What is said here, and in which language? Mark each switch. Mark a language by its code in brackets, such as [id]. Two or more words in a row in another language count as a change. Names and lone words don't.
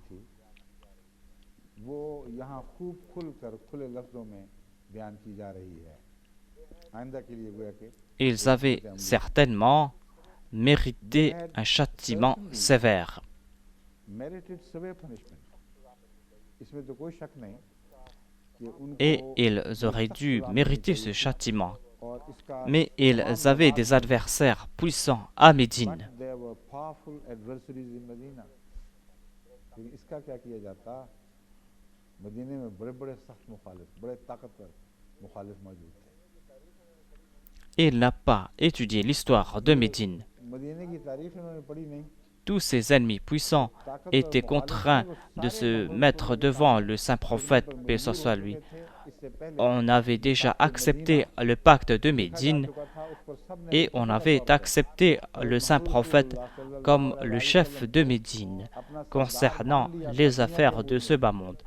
[fr] Ils avaient certainement mérité un châtiment sévère. Et ils auraient dû mériter ce châtiment, Mais ils avaient des adversaires puissants à Médine. [en] there were powerful adversaries in Medina. [hi] लेकिन इसका क्या किया जाता, मदीने में बड़े बड़े सख्त मुखालिफ, बड़े ताकतवर मुखालिफ मौजूद थे. [fr] Il n'a pas étudié l'histoire de Médine. [hi] मदीने की तारीख इन्होंने पढ़ी नहीं. [fr] Tous ses ennemis puissants étaient contraints de se mettre devant le saint prophète, paix soit lui. On avait déjà accepté le pacte de Médine et on avait accepté le saint prophète comme le chef de Médine concernant les affaires de ce bas monde.